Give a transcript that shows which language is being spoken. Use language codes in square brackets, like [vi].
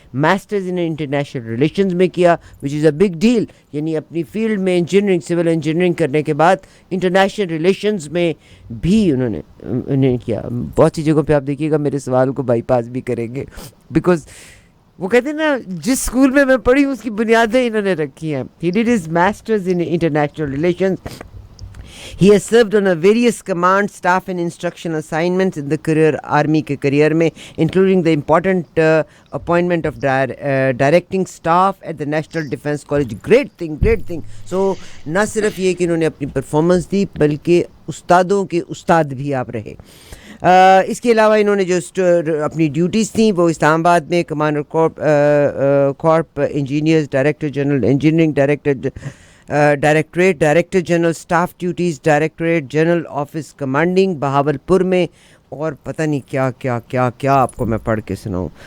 [ur] Masters in international relations میں کیا [en] Which is a big deal. [ur] یعنی اپنی فیلڈ میں انجینئرنگ، سول انجینئرنگ کرنے کے بعد انٹرنیشنل ریلیشنز میں بھی انہوں نے کیا. بہت سی جگہوں پہ آپ دیکھیے گا میرے سوال کو بائی پاس بھی کریں گے، بیکاز وہ کہتے ہیں نا جس اسکول میں پڑھی اس کی بنیادیں انہوں نے رکھی ہیں. [en] He did his masters in international relations. He has served on a various command, staff and instruction assignments in the career, army کے career میں, including the important appointment of directing staff at the National Defense College. Great thing. [ur] So نہ صرف یہ کہ انہوں نے اپنی performance دی بلکہ استادوں کے استاد بھی آپ رہے. اس کے علاوہ انہوں نے جو اپنی ڈیوٹیز تھیں وہ اسلام آباد میں commander carp engineers, director general engineering, directorate, director general staff duties, directorate general office commanding Bahawalpur میں، اور پتہ نہیں کیا آپ کو میں پڑھ کے سناؤں.